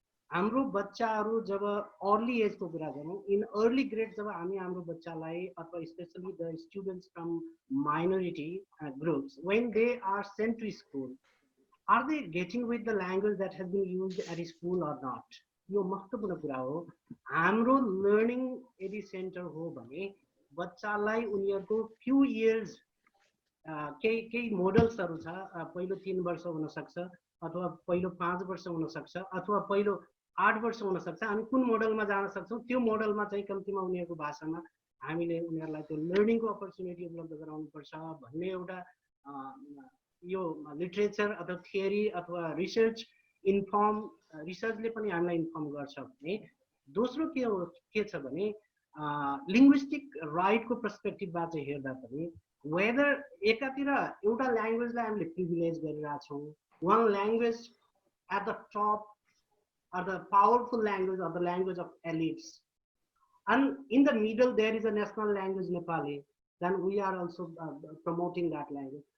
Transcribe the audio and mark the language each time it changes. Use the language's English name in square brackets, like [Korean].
[Nepali] हाम्रो बच्चाहरू जब अर्ली एजको कुरा गरौँ, इन अर्ली ग्रेड जब हाम्रो बच्चालाई अथवा [English] Specially the students from minority groups, when they are sent to school, are they getting with the language that has been used at school or not? [Nepali] यो महत्त्वपूर्ण कुरा हो. हाम्रो लर्निङ यदि सेन्टर हो भने बच्चालाई उनीहरूको फ्यु इयर्स केही मोडल्सहरू छ, पहिलो 3 वर्ष हुन सक्छ, अथवा पहिलो 5 वर्ष हुन सक्छ, अथवा पहिलो 8 वर्ष हुन सक्छ. हामी कुन मोडलमा जान सक्छौँ, त्यो मोडलमा चाहिँ कम्तीमा उनीहरूको भाषामा हामीले उनीहरूलाई त्यो लर्निङको अपर्च्युनिटी उपलब्ध गराउनुपर्छ भन्ने एउटा यो लिटरेचर अथवा थियोरी अथवा रिसर्चले पनि हामीलाई इन्फर्म गर्छ भने. दोस्रो के छ भने लिङ्ग्विस्टिक राइटको पर्सपेक्टिभबाट हेर्दा पनि वेदर एकातिर एउटा ल्याङ्ग्वेजलाई हामीले प्रिभिलेज गरिरहेछौँ, [English] one language at the top or the powerful language or the language of elites, and in the middle there is a national language Nepali, then we are also promoting that language.